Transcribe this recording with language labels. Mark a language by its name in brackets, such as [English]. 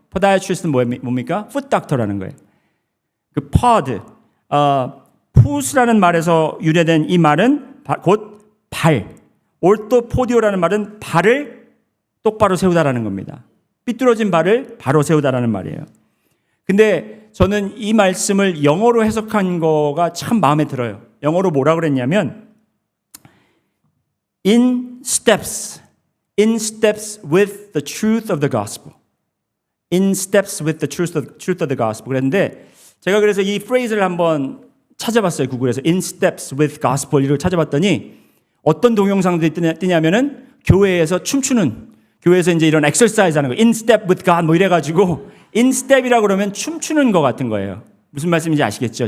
[Korean] podiatrist는 뭡니까? foot doctor라는 거예요. 그 pod, 푸스라는 말에서 유래된 이 말은 곧 발, orthopo디오라는 말은 발을 똑바로 세우다라는 겁니다. 삐뚤어진 발을 바로 세우다라는 말이에요. 근데 저는 이 말씀을 영어로 해석한 거가 참 마음에 들어요. 영어로 뭐라 그랬냐면 [English] in steps with the truth of the gospel. In steps with the truth of the gospel. [Korean] 그랬는데 제가 그래서 이 프레이즈를 한번 찾아봤어요. 구글에서 [English] in steps with gospel [Korean] 이걸 찾아봤더니 어떤 동영상들이 뜨냐면은 교회에서 춤추는, 교회에서 이제 이런 엑서사이즈 하는 거, [English] in step with God [Korean] 뭐 이래가지고 in step이라고 그러면 춤추는 것 같은 거예요. 무슨 말씀인지 아시겠죠?